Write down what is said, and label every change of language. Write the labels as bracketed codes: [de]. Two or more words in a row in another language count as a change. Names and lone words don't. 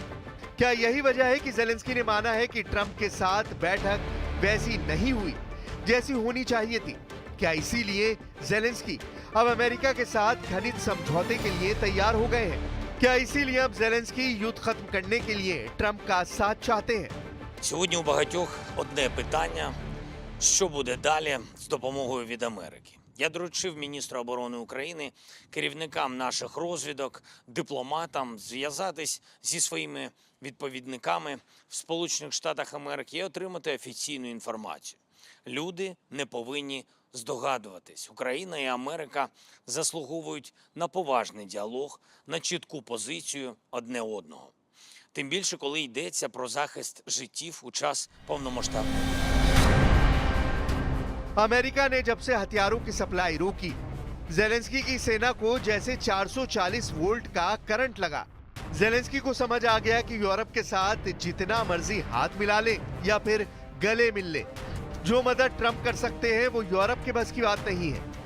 [hi] क्या यही वजह है कि ज़ेलेंस्की ने माना है कि ट्रंप के साथ बैठक वैसी नहीं हुई जैसी होनी चाहिए थी? क्या इसीलिए ज़ेलेंस्की अब अमेरिका के साथ घनित समझौते के लिए तैयार हो गए हैं? क्या इसीलिए अब ज़ेलेंस्की युद्ध खत्म करने के लिए ट्रंप का साथ चाहते हैं? [uk] Сьогодні у багатьох одне питання – що буде далі з допомогою від Америки? Я доручив міністру оборони України, керівникам наших розвідок, дипломатам зв'язатись зі своїми відповідниками в Сполучених Штатах Америки і отримати офіційну інформацію. Люди не повинні здогадуватись. Україна і Америка заслуговують на поважний діалог, на чітку позицію одне одного. Тим більше, коли йдеться про захист життів у час повномасштабної війни. [hi] अमेरिका ने जब से हथियारों की सप्लाई रोकी, ज़ेलेंस्की की सेना को जैसे 440 वोल्ट का करंट लगा। ज़ेलेंस्की को समझ आ गया कि यूरोप के साथ जितना मर्जी हाथ मिला ले या फिर गले मिल ले, जो मदद ट्रंप कर सकते हैं वो यूरोप के बस की बात नहीं है।